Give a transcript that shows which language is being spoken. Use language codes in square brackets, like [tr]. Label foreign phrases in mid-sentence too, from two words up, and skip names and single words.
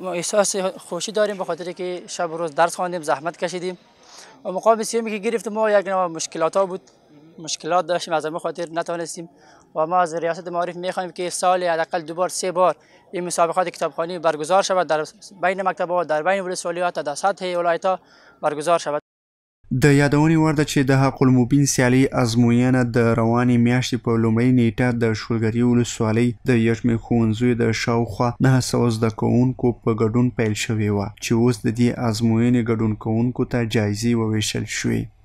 [fa] ما احساس خوشی داریم به خاطر که شب و روز درس خواندیم، زحمت کشیدیم و مقام سیمی که گرفتیم ما یک نوع مشکلات بود، مشکلات داشتیم از همین خاطر نتوانستیم و ما از ریاست معارف میخوایم که سال حداقل 2 بار 3 بار این مسابقات کتابخوانی برگزار شود در بین مکتب‌ها، در بین ولسوالی‌ها، در سطح ولایت‌ها برگزار شود. [ps] د یادونې وړ ده چې د حق المبین سیالي ازموینه د روانې میاشتې په لومړۍ نیټه د شولګرې ولسوالۍ د یو شمېر ښوونځیو د شاوخوا 900 زده کوونکو په ګډون پیل شوې وه چې اوس د دې ازموینې ګډون کوونکو ته جایزې وویشل شوې.